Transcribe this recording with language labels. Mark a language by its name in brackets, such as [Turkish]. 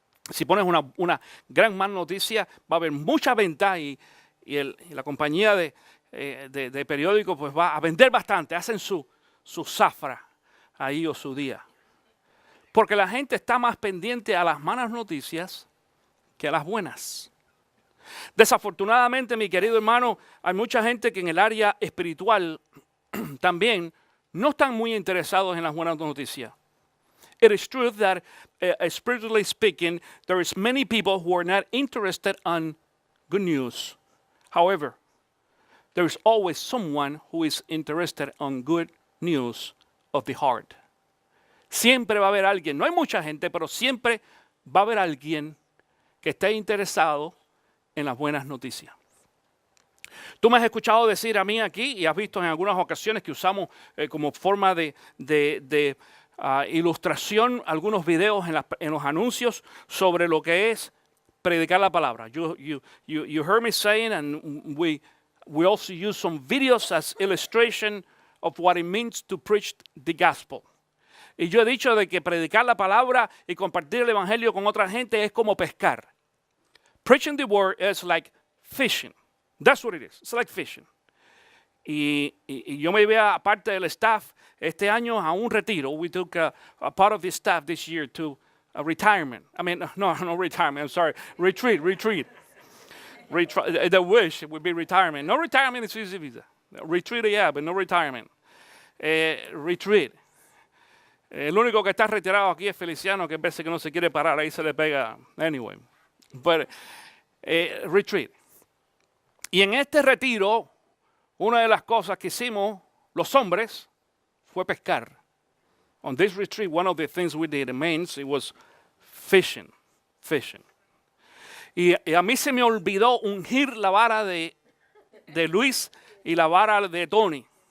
[Spanish] Si pones una gran mala noticia, va a haber mucha venta y la compañía de periódico pues va a vender bastante. Hacen su zafra ahí o su día. Porque la gente está más pendiente a las malas noticias que a las buenas. Desafortunadamente, mi querido hermano, hay mucha gente que en el área espiritual también no están muy interesados en las buenas noticias. [English] It is true that, spiritually speaking, there is many people who are not interested in good news. However, there is always someone who is interested in good news of the heart. [Spanish] Siempre va a haber alguien, no hay mucha gente, pero siempre va a haber alguien que esté interesado en las buenas noticias. Tú me has escuchado decir a mí aquí y has visto en algunas ocasiones que usamos como forma de ilustración algunos videos en los anuncios sobre lo que es predicar la palabra. [English] You heard me saying, and we also use some videos as illustration of what it means to preach the gospel. [Spanish] Y yo he dicho de que predicar la palabra y compartir el evangelio con otra gente es como pescar. [English] Preaching the word is like fishing. That's what it is. It's like fishing. [Spanish] Y yo me llevé a parte del staff este año a un retiro. [English] We took a part of the staff this year to a retirement. I mean, no retirement. I'm sorry. Retreat. The wish would be retirement. No retirement is easy visa. Retreat, yeah, but no retirement. Retreat. [Spanish] El único que está retirado aquí es Feliciano, que parece que no se quiere parar. Ahí se le pega. Anyway. [English] But, retreat. [Spanish] Y en este retiro, una de las cosas que hicimos los hombres fue pescar. [English] On this retreat, one of the things we did, it was fishing. [Spanish] Y a mí se me olvidó ungir la vara de Luis y la vara de Tony.